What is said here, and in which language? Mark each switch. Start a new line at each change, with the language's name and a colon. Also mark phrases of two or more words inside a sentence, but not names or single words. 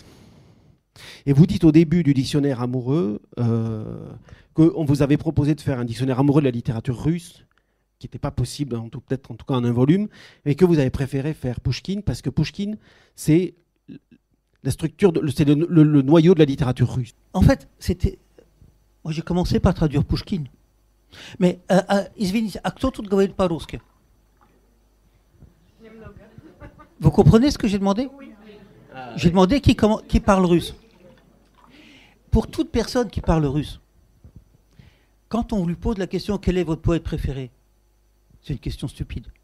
French: Et vous dites au début du dictionnaire amoureux qu'on vous avait proposé de faire un dictionnaire amoureux de la littérature russe, qui n'était pas possible, peut-être en tout cas en un volume, et que vous avez préféré faire Pouchkine, parce que Pouchkine, c'est la structure, c'est le noyau de la littérature russe. En fait, moi j'ai commencé par traduire Pouchkine. Mais,
Russian: извините, а кто тут говорит по-русски?
French: Vous comprenez ce que j'ai demandé? Oui. J'ai demandé qui parle russe. Pour toute personne qui parle russe, quand on lui pose la question quel est votre poète préféré, c'est une question stupide.